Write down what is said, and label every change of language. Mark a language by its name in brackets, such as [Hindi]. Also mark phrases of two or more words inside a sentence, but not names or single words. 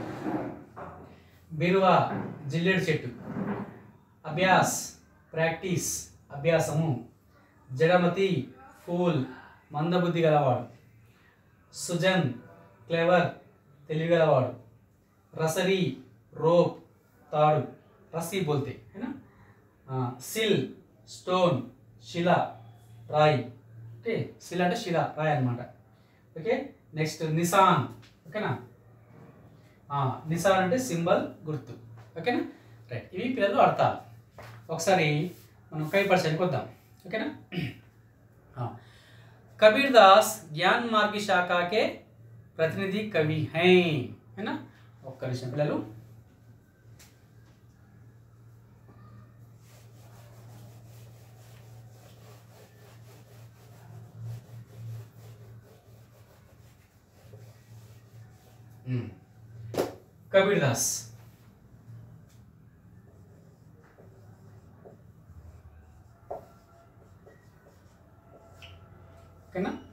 [Telugu] బిరువా జిల్లేడు చెట్టు, అభ్యాస్ ప్రాక్టీస్ అభ్యాసము, జడమతి ఫూల్ మందబుద్ధి గలవాడు, సుజన్ క్లెవర్ తెలివిగలవాడు, రసరీ రోప్ తాడు, [Hindi] रस्सी बोलते है ना, [Telugu] సిల్ స్టోన్ శిల రాయి, ఓకే శిల అంటే శిల రాయి అన్నమాట। ఓకే, నెక్స్ట్ నిసాన్, ఓకేనా, నిసాన్ అంటే సింబల్ గుర్తు। ఓకేనా, రైట్। ఇవి పిల్లలు అర్థాలు। ఒకసారి మనం కవి పరిచయానికి వద్దాం। ఓకేనా, [Hindi] कबीर दास ज्ञान मार्ग शाखा के प्रतिनिधि कवि हैं, है ना। [Telugu] ఒక్క నిమిషం పిల్లలు, [Hindi] कबीर दास ना,